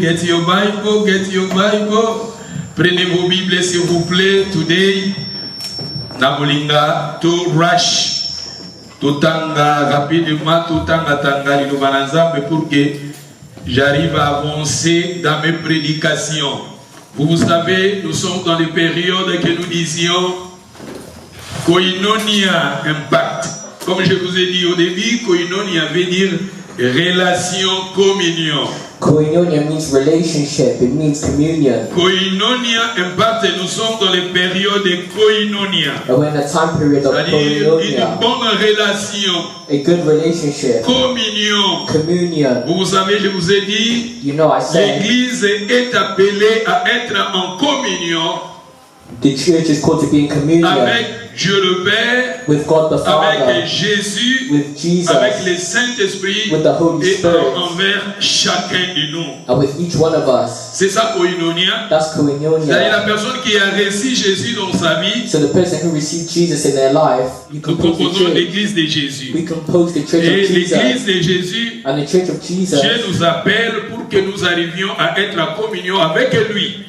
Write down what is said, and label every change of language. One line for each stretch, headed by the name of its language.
English: Get your Bible, get your Bible.
French: Prenez vos Bibles s'il vous plaît.
English: Today,
Lingala: Nabolinga to rush, to tanga
French: rapidement,
Lingala: to tanga tanga
French: mais pour que j'arrive à avancer dans mes prédications. Vous savez, nous sommes dans les périodes que nous disions Koinonia Impact. Comme je vous ai dit au début, Koinonia veut dire relation, communion.
English: Koinonia means relationship, it means communion.
French: Koinonia Impact, nous sommes dans les périodes de Koinonia.
English: And we're in a time period of
French: C'est-à-dire une bonne relation.
English: A good relationship.
French: Communion.
English: Communion.
French: Vous savez, je vous ai dit,
English: you know, I said,
French: l'Église est appelée à être en communion.
English: The church is called to be in communion
French: avec Dieu le Père,
English: with God the Father,
French: avec Jésus,
English: with Jesus,
French: avec le Saint-Esprit
English: with the Holy
French: et
English: Spirit,
French: envers chacun de nous.
English: and with each one of us.
French: C'est ça Koinonia.
English: That's Koinonia.
French: C'est-à-dire la personne qui a reçu Jésus dans sa vie.
English: So the person who received Jesus in their life,
French: Nous composons l'Église de Jésus.
English: We compose the church
French: et
English: of Jesus.
French: l'Église de Jésus,
English: and the church of Jesus,
French: Dieu nous appelle pour que nous arrivions à être en communion avec lui.